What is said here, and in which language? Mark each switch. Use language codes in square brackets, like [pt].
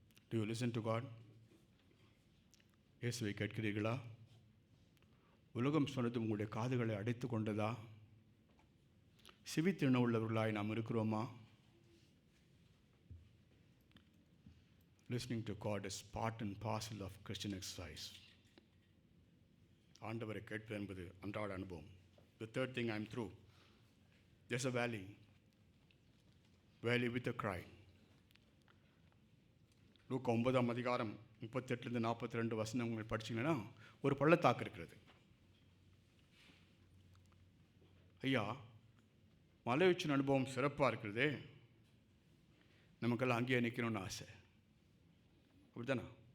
[en] Do you listen to God? [ta] இயேசுவை கேட்கிறீர்களா? உலகம் சொன்னது உங்களுடைய காதுகளை அடைத்து கொண்டதா? சிவித்திண உள்ளவர்களாய் நாம் இருக்கிறோமா? [en] Listening to God is part and parcel of Christian exercise. [ta] ஆண்டவரை கேட்பது என்பது அன்றாட அனுபவம். [en] The third thing, I'm through. There's a valley with a cry. [ta] லூக்கா 9ஆம் அதிகாரம் 38-42 வசனங்கள் படிச்சிங்கன்னா ஒரு பள்ளத்தாக்கு இருக்கிறது. ஐயா, மலை உச்சின் அனுபவம் சிறப்பாக இருக்கிறதே, நமக்கெல்லாம் அங்கேயே நிற்கணும்னு ஆசை. அப்படித்தானே?